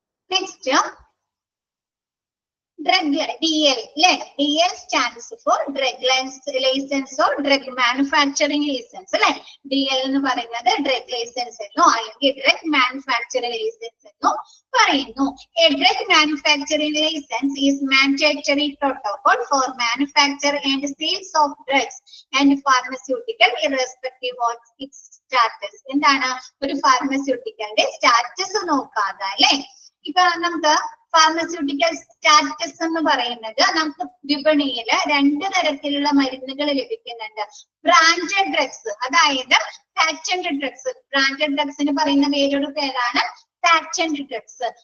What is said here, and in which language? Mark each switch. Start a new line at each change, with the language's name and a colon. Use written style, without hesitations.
Malayalam: Next drug DL അല്ലെ?
English: DL stands for drug license or drug manufacturing license അല്ലെ?
Malayalam: DL എന്ന് പറയുന്നത് drug licence എന്നോ അല്ലെങ്കിൽ ഡ്രഗ് മാനുഫാക്ചറിംഗ് ലൈസൻസ് എന്നോ പറയുന്നു.
English: A drug manufacturing license is mandatory protocol for manufacture and sales of drugs and pharmaceutical irrespective of its status.
Malayalam: എന്താണ്? ഒരു ഫാർമസ്യൂട്ടിക്കലിന്റെ status നോക്കാതെ അല്ലെ? ഇപ്പൊ നമുക്ക് ഫാർമസ്യൂട്ടിക്കൽ സ്റ്റാറ്റസ് എന്ന് പറയുന്നത് നമുക്ക് വിപണിയിൽ 2 തരത്തിലുള്ള മരുന്നുകൾ ലഭിക്കുന്നുണ്ട്. ബ്രാൻഡഡ് ഡ്രഗ്സ്, അതായത് പാറ്റന്റ് ഡ്രഗ്സ്. ബ്രാൻഡഡ് ഡ്രഗ്സിന് പറയുന്ന വേറൊരു പേരാണ് പാറ്റന്റ് ഡ്രഗ്സ്.